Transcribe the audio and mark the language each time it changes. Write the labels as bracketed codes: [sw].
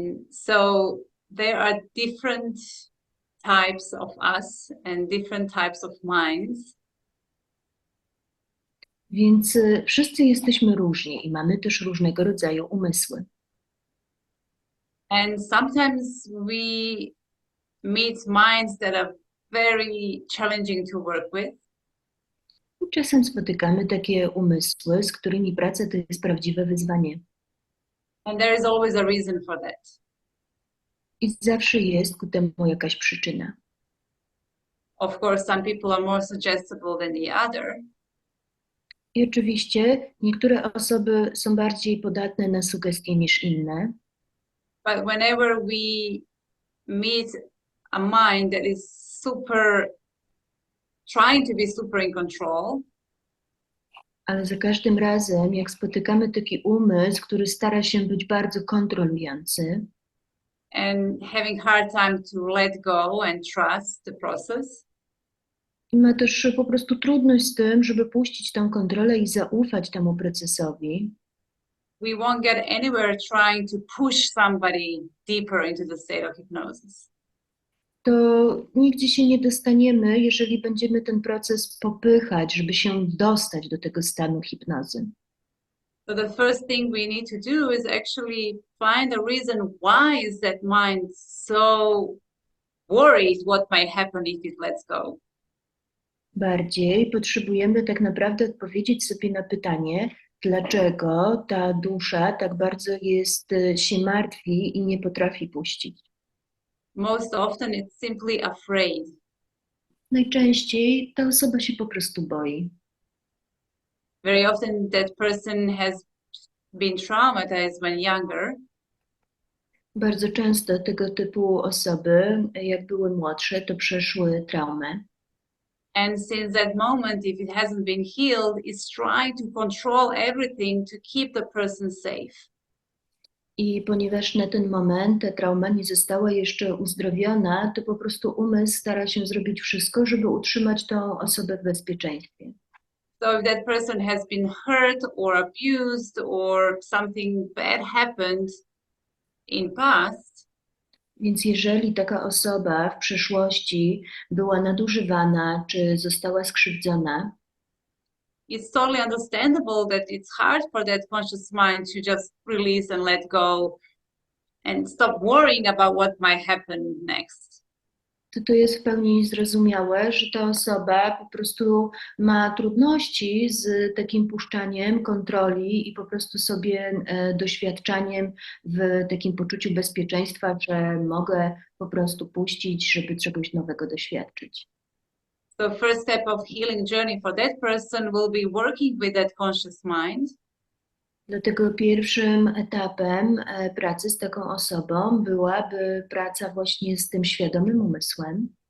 [en] So there are different types of us and different types of minds. [pl] Więc wszyscy jesteśmy różni i mamy też różnego rodzaju umysły. [en] And sometimes we meet minds that are very challenging to work with. [pl] I czasem spotykamy takie umysły, z którymi praca to jest prawdziwe wyzwanie. [en] And there is always a reason for that. [pl] I zawsze jest ku temu jakaś przyczyna. [en] Of course, some people are more suggestible than the other. [pl] I oczywiście niektóre osoby są bardziej podatne na sugestie niż inne. [en] But whenever we meet a mind that is trying to be super in control, [pl] Ale za każdym razem, jak spotykamy taki umysł, który stara się być bardzo kontrolujący [en] and having hard time to let go and trust the process, [pl] i ma też po prostu trudność z tym, żeby puścić tę kontrolę i zaufać temu procesowi, [en] we won't get anywhere trying to push somebody deeper into the state of hypnosis. [pl] to nigdzie się nie dostaniemy, jeżeli będziemy ten proces popychać, żeby się dostać do tego stanu hipnozy. [en] So the first thing we need to do is actually find a reason why is that mind so worried what might happen if it lets go. [pl] Bardziej potrzebujemy tak naprawdę odpowiedzieć sobie na pytanie, dlaczego ta dusza tak bardzo się martwi i nie potrafi puścić. [en] most often it's simply afraid. [pl] Najczęściej ta osoba się po prostu boi. [en] Very often that person has been traumatized when younger, [pl] Bardzo często tego typu osoby, jak były młodsze, to przeszły traumę. [en] and since that moment, if it hasn't been healed, it's trying to control everything to keep the person safe. [pl] I ponieważ na ten moment ta trauma nie została jeszcze uzdrowiona, to po prostu umysł stara się zrobić wszystko, żeby utrzymać tą osobę w bezpieczeństwie. [en] So if that person has been hurt or abused or something bad happened in past, [pl] Więc jeżeli taka osoba w przeszłości była nadużywana czy została skrzywdzona, [en] it's totally understandable that it's hard for that conscious mind to just release and let go and stop worrying about what might happen next. [pl] to jest w pełni zrozumiałe, że ta osoba po prostu ma trudności z takim puszczaniem kontroli i po prostu sobie doświadczaniem w takim poczuciu bezpieczeństwa, że mogę po prostu puścić, żeby czegoś nowego doświadczyć. [en] So first step of healing journey for that person will be working with that conscious mind. [pl] Dlatego pierwszym etapem pracy z taką osobą byłaby praca właśnie z tym świadomym umysłem